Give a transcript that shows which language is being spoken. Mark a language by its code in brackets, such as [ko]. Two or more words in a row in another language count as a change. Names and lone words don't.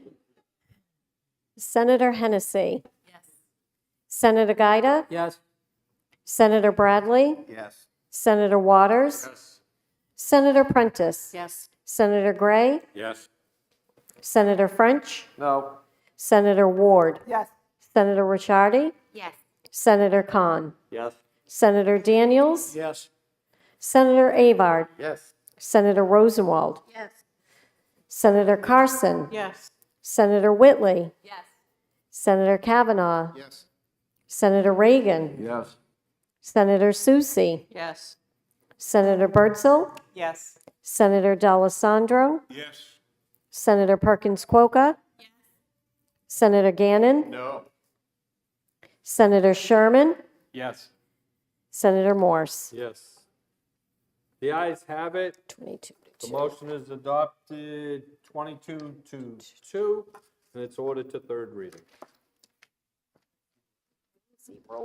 [en] Senator Hennessy. Yes. Senator Gaida. Yes. Senator Bradley. Yes. Senator Waters. Yes. Senator Prentice. Yes. Senator Gray. Yes. Senator French. No. Senator Ward. Yes. Senator Ricciardi. Yes. Senator Khan. Yes. Senator Daniels. Yes. Senator Avard. Yes. Senator Rosenwald. Yes. Senator Carson. Yes. Senator Whitley. Yes. Senator Kavanaugh. Yes. Senator Reagan. Yes. Senator Soucy. Yes. Senator Birdsell. Yes. Senator D'Alessandro. Yes. Senator Perkins Quokka. Senator Gannon. No. Senator Sherman. Yes. Senator Morse. Yes. The ayes have it. 22 The to 2. motion is adopted 22-2, and it's ordered to third reading. Roll